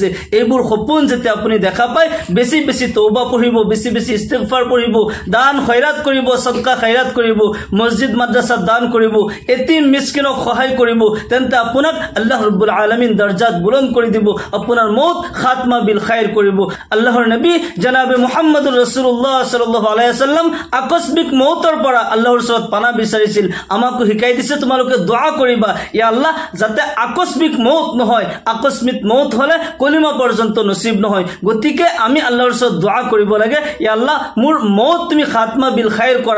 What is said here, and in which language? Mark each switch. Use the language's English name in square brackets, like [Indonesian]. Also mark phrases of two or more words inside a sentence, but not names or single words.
[Assamese] এইবোৰ সপোন যেতিয়া আপুনি দেখা পায়, বেছি বেছি তওবা পঢ়িব, বেছি বেছি ইস্তিগফাৰ পঢ়িব, দান খয়ৰাত কৰিব, সদকা খয়ৰাত কৰিব, মছজিদ মাদ্ৰাসাত দান কৰিব, এতিম মিসকিনক সহায় কৰিব। তেন্তে আপোনাক আল্লাহ ৰব্বুল আলামিন দৰজাত বুলন্দ কৰি দিব। আপোনাৰ মৌত [Arabic] خاتمة بالخير [Assamese] কৰিব। আল্লাহৰ নবী জনাবে মুহাম্মদুৰ ৰাসূলুল্লাহ [Arabic] صلى الله عليه وسلم [Assamese] আকস্মিক মৌতৰ পৰা আল্লাহৰ ওচৰত পানা বিচাৰিছিল। আমাকো শিকাই দিছে তোমালোকে দোয়া কৰিবা, [Arabic] يا الله [Assamese] যাতে আকস্মিক মৌত নহয়। আকস্মিক মৌত হলে কলিমা পৰ্যন্ত নসিব নহয়। গতিকে আমি আল্লাহৰ ওচৰত দোয়া কৰিব লাগে, [Arabic] يا الله [Assamese] মোৰ মৌত তুমি [Arabic] خاتمة بالخير [Assamese] কৰা।